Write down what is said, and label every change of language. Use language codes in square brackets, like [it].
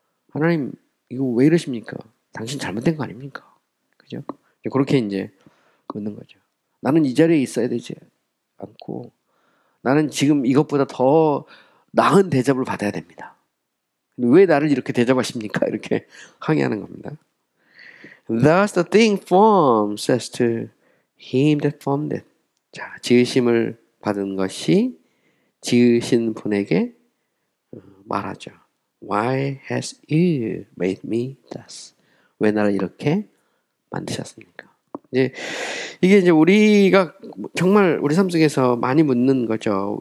[ko] 하나님 이거 왜 이러십니까? 당신 잘못된 거 아닙니까? 그죠? 그렇게 이제 묻는 거죠. 나는 이 자리에 있어야 되지 않고 나는 지금 이것보다 더 나은 대접을 받아야 됩니다. 왜 나를 이렇게 대접하십니까? 이렇게 항의하는 겁니다. [en] Thus the thing formed says to him that formed it. [ko] 자, 지으심을 받은 것이 지으신 분에게 말하죠. [en] Why has you made me thus? [ko] 왜 나를 이렇게 만드셨습니까? 이게 이제 우리가 정말 우리 삶 속에서 많이 묻는 거죠.